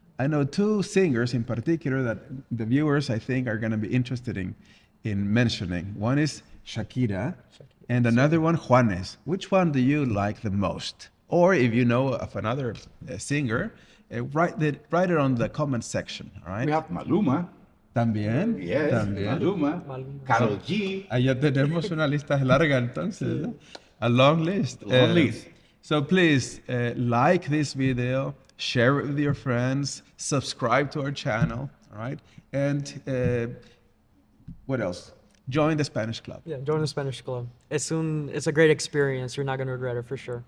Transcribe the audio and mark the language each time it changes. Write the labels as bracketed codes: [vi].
[en] I know two singers in particular that the viewers, I think, are going to be interested in mentioning. One is Shakira, and another one, Juanes. Which one do you like the most? Or if you know of another singer, write it on the comment section. All right. We have Maluma. [es] También. [en] Yes, [es] También. [en] Maluma. Karol G. [es] Allá tenemos una lista larga entonces, ¿no? [en] A long list. Long list. So please like this video, share it with your friends, subscribe to our channel, all right? And what else? Join the Spanish Club. Yeah, join the Spanish Club. It's a great experience. You're not going to regret it for sure.